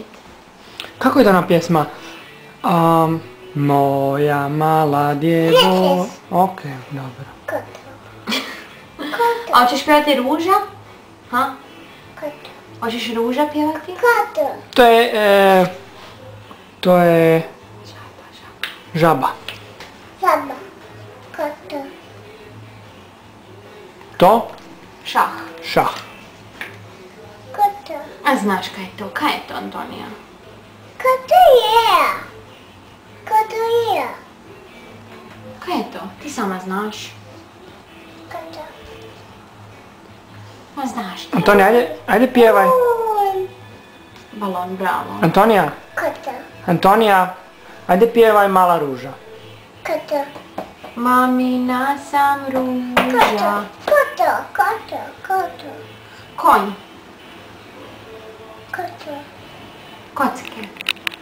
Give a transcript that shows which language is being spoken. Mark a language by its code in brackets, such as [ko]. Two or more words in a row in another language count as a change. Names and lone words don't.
[hr] Kako ide ona pjesma? Moja mala djevo... Ok, dobro. Koto. A hoćeš pjevati Ruža? Ha? Koto. Hoćeš Ruža pjevati? Koto. To je... Žaba. Sama. Koto. To? Šah. Šah. Koto. A znaš kaj je to? Kaj je to, Antonija? Koto je. Koto je. Kaj je to? Ti sama znaš. Koto. Ma znaš ti. Antonija, ajde pjevaj. Balon, bravo. Antonija, Koto. Antonija, ajde pjevaj Mala ruža. Koto. Mamina sam ruža. Koto. Koto. Koto. Konj. Koto. Kocke.